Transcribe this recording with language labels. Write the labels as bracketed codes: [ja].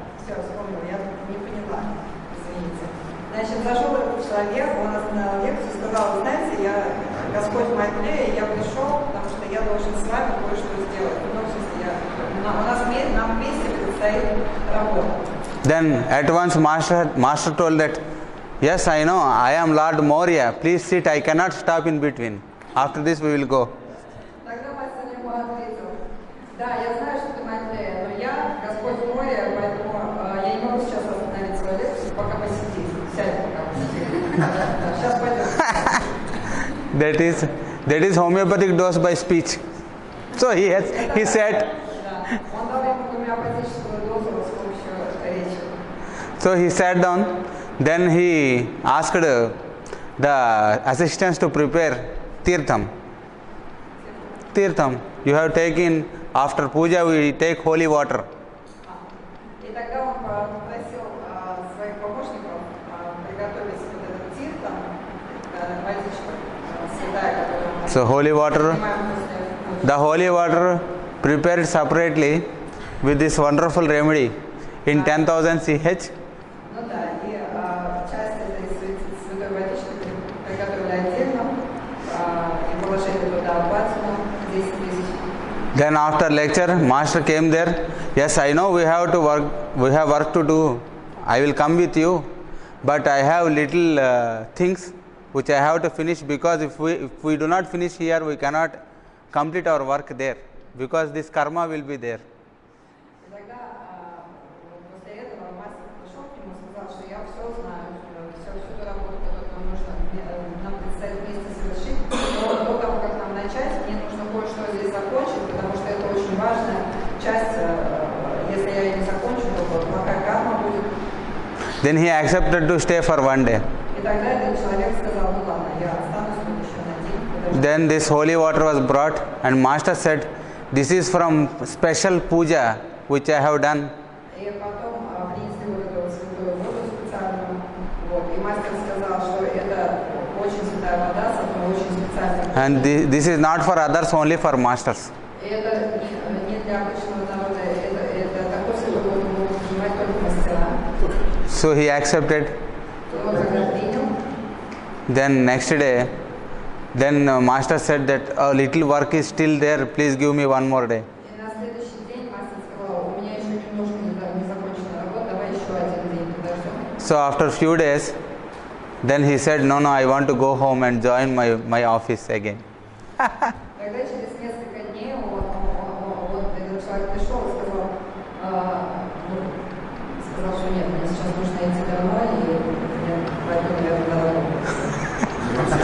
[ru] Все, вспомнила, я не поняла. Извините. Значит, зашел этот человек, он остановил лекцию, сказал, вы знаете, Господь Майтрея, я пришел, потому что я должен с вами кое-что сделать. Ну, в смысле, нам вместе предстоит работа. [en] Then at once master told that, yes, I know, I am Lord Maurya, please sit, I cannot stop in between. After this we will go. [ru] Тогда мастер ему ответил, да, я знаю, что ты Майтрея, но я Господь Моря, поэтому я не могу сейчас остановить свою лекцию, пока посидите. Сядь, пока посидите. Сейчас пойдем. [en] That is homeopathic dose by speech. So he said. [ru] Он дал ему гомеопатическую дозу с помощью речи. [en] So he sat down. Then he asked the assistants to prepare tirtham. You have taken, after puja we take holy water. [ru] И тогда он попросил своих помощников приготовить вот этот тиртам, водичка святая, которую мы [en] So holy water, [ru] принимаем после пуджи. [en] the holy water prepared separately with this wonderful remedy in 10,000 ch. [ru] Ну да, и часть этой святой водички приготовили отдельно и положили туда платину 10 000. [en] Then after lecture, master came there. Yes, I know we have work to do. I will come with you, but I have little things which I have to finish, because if we do not finish here, we cannot complete our work there, because this karma will be there. [ru] И тогда после этого мастер пришел к нему и сказал, что я все знаю, всю ту работу, которую нам предстоит вместе совершить. Но до того, как нам начать, мне нужно кое-что здесь закончить, потому что это очень важная часть. Если я ее не закончу, то плохая карма будет. [en] Then he accepted to stay for one day. [ru] И тогда этот человек сказал, ну ладно, я останусь тут еще на день. [en] Then this holy water was brought, and master said, this is from special puja which I have done. [ru] И потом принесли вот эту святую воду специальную. Вот, и мастер сказал, что это очень святая вода, с одной очень специальной. [en] And this is not for others, only for masters. [ru] И это не для обычного народа, это такой святой воду могут принимать только мастера. [en] So he accepted. [ru] И он когда принял, [en] Then next day, master said that a little work is still there, please give me one more day. [ru] и на следующий день мастер сказал, у меня еще немножко не закончена работа, давай еще один день подождем. [en] So after few days, then he said, no, I want to go home and join my office again. [ru] Тогда через несколько дней этот человек пришел и сказал, что нет, мне сейчас нужно идти домой, и поэтому я туда работаю.